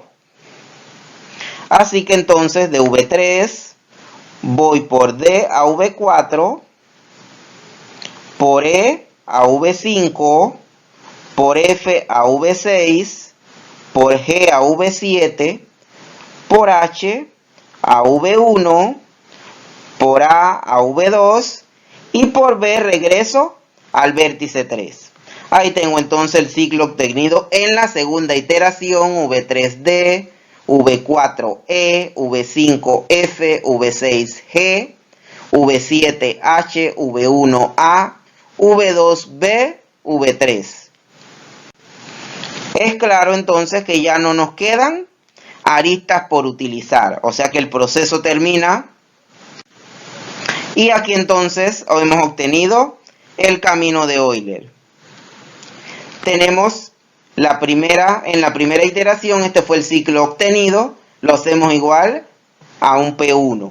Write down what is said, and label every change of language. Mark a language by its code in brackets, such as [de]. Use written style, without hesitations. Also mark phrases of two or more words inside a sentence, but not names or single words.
[es] Así que entonces de V3 voy por D a V4, por E a V5, por F a V6, por G a V7, por H a V1, por A a V2 y por B regreso al vértice 3. Ahí tengo entonces el ciclo obtenido en la segunda iteración, V3D, V4E, V5F, V6G, V7H, V1A, V2B, V3. Es claro entonces que ya no nos quedan aristas por utilizar, o sea que el proceso termina. Y aquí entonces hemos obtenido el camino de Euler. Tenemos en la primera iteración, este fue el ciclo obtenido, lo hacemos igual a un P1.